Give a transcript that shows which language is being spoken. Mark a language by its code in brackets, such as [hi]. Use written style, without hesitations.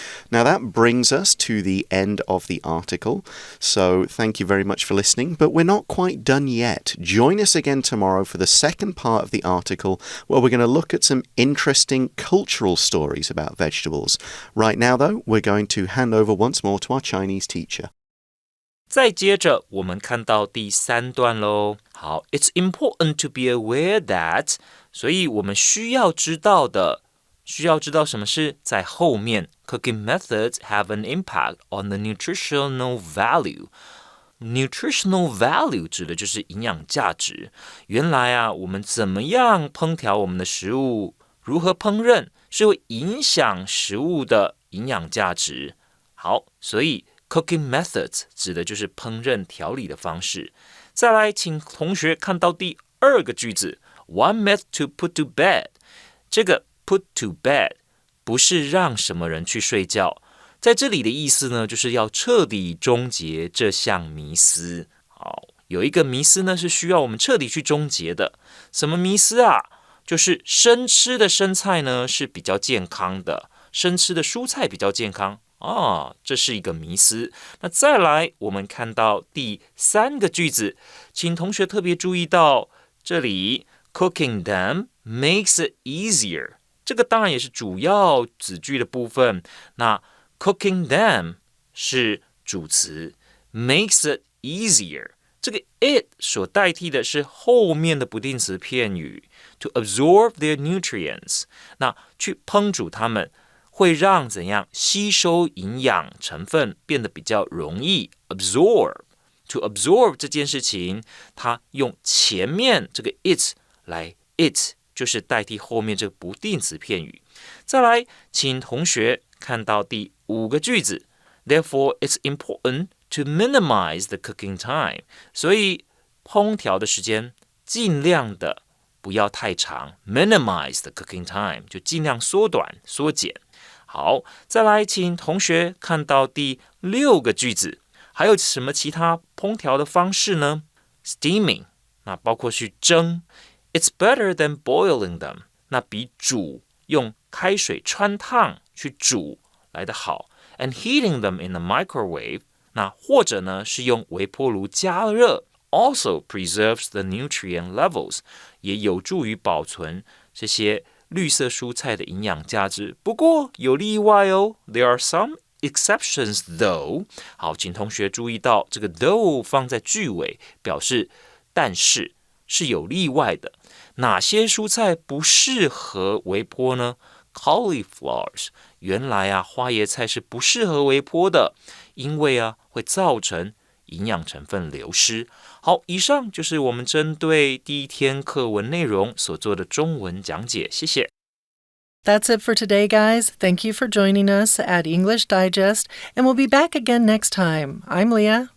[en] Now that brings us to the end of the article. So thank you very much for listening, but we're not quite done yet. Join us again tomorrow for the second part of the article where we're going to look at some interesting cultural stories about vegetables. Right now, though, we're going to hand over once more to our Chinese teacher. [zh] 再接着我们看到第3段咯。 [en] 好 ，It's important to be aware that， [zh] 所以我们需要知道什么是在后面 [en] Cooking methods have an impact on the nutritional value. [zh] Nutritional value 指的就是营养价值。原来啊，我们怎么样烹调我们的食物，如何烹饪，是会影响食物的营养价值。好，所以 Cooking methods 指的就是烹饪调理的方式。再来，请同学看到第2个句子 [en] One myth to put to bed。 [zh] 这个 [en] put to bed [zh] 不是让什么人去睡觉，在这里的意思呢，就是要彻底终结这项迷思。好，有一个迷思呢是需要我们彻底去终结的。什么迷思啊？就是生吃的生菜呢是比较健康的，生吃的蔬菜比较健康。这是一个迷思。那再来，我们看到第3个句子，请同学特别注意到这里 [en] Cooking them makes it easier。 [zh] 这个当然也是主要子句的部分。那 cooking them 是主词 [en] makes it easier。 [zh] 这个 it 所代替的是后面的不定词片语 [en] to absorb their nutrients。 [zh] 那去烹煮它们会让怎样吸收营养成分变得比较容易 absorb。 To absorb 这件事情，它用前面这个 it 来 it。就是代替后面这个不定词片语。再来，请同学看到第5个句子 [en] Therefore, it's important to minimize the cooking time. [zh] 所以，烹调的时间尽量的不要太长 [en] minimize the cooking time [zh] 就尽量缩短缩减。好，再来，请同学看到第6个句子还有什么其他烹调的方式呢？ [en] Steaming [zh] 那包括去蒸 [en] It's better than boiling them. [zh] 那比煮用开水汆烫去煮来得好。 [en] And heating them in the microwave. [zh] 那或者呢是用微波炉加热 [en] also preserves the nutrient levels. [zh] 也有助于保存这些绿色蔬菜的营养价值。不过有例外哦。 [en] There are some exceptions though. [zh] 好，请同学注意到这个 though 放在句尾，表示但是。是有例外的。哪些蔬菜不适合微波呢？ Cauliflowers 原来啊，花椰菜是不适合微波的，因为啊会造成营养成分流失。好，以上就是我们针对第1天课文内容所做的中文讲解，谢谢。 [en] That's it for today, guys. Thank you for joining us at English Digest, and we'll be back again next time. I'm Leah.